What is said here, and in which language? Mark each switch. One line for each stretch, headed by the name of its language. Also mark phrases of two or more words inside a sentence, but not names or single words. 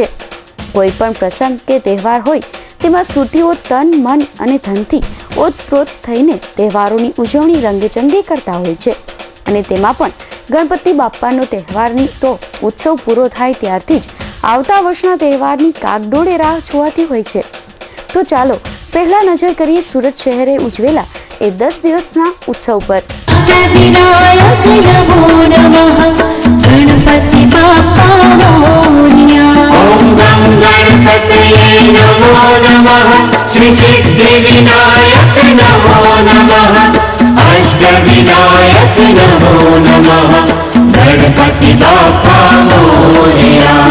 Gujarati: કોઈ પણ પ્રસંગ કે તહેવાર હોય તેમાં સુરતીઓ તન મન અને ધનથી ઓતપ્રોત થઈને તહેવારોની ઉજવણી રંગેચંગે કરતા હોય છે, અને તેમાં પણ ગણપતિ બાપ્પાનો તહેવારની તો ઉત્સવ પૂરો થાય ત્યારથી જ આવતા વર્ષના તહેવારની કાગડોળે રાહ જોવાતી હોય છે। તો ચાલો પહેલા નજર કરીએ સુરત શહેરે ઉજવેલા એ 10 દિવસના ઉત્સવ પર।
Sanskrit: विनायक नमो नमः,
Marathi: गणपति बाप्पा मोरया।
Sanskrit: ओम गं गणपतये नमो नमः, श्री सिद्धि विनायक नमो नमः, अष्ट विनायक नमो नमः,
Marathi: गणपति बाप्पा मोरया।